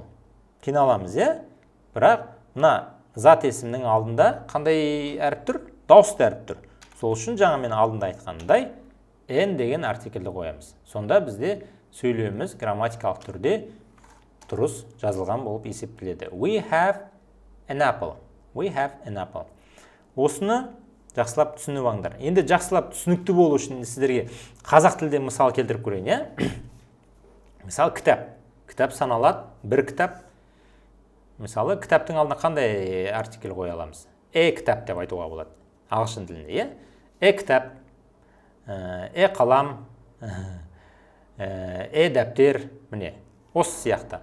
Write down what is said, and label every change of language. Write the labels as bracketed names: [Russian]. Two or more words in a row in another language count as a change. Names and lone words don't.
[Kazakh] Қиналамыз, Бірақ мына зат есімнің алдында қандай әріп тұр? Дауысты әріп тұр. Сол үшін жаңа мен алдында айтқандай n деген артикльді қоямыз. Сонда бізде сөйлеміміз грамматикалық түрде дұрыс жазылған болып есептеледі. [English] We have an apple. We have an apple. [Kazakh] Осыны жақсылап түсініп алыңдар. Енді жақсылап түсінікті болу үшін сіздерге қазақ тілде мысал келтіріп көрейін, Мысалы, кітап. Кітап саналады, бір кітап. Мысалы, кітаптың алдына қандай артикль қоя аламыз? Кітап деп айтуға болады. Ағылшын тілінде, кітап, қалам, дәптер, міне, осы сияқты.